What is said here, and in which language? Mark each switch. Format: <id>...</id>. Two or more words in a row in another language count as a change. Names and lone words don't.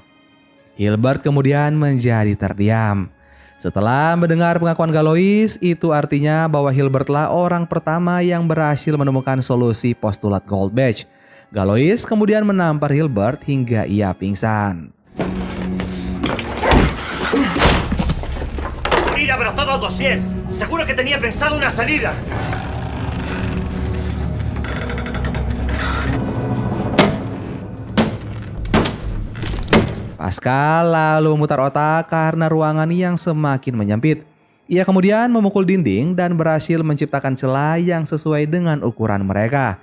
<id>Hilbert kemudian menjadi terdiam. Setelah mendengar pengakuan Galois, itu artinya bahwa Hilbertlah orang pertama yang berhasil menemukan solusi postulat Gold Badge. Galois kemudian menampar Hilbert hingga ia pingsan.</id> <es>Ir abrazado al dossier. Seguro que tenía pensado una salida.</es> <id>Pascal lalu memutar otak karena ruangan yang semakin menyempit. Ia kemudian memukul dinding dan berhasil menciptakan celah yang sesuai dengan ukuran mereka.</id>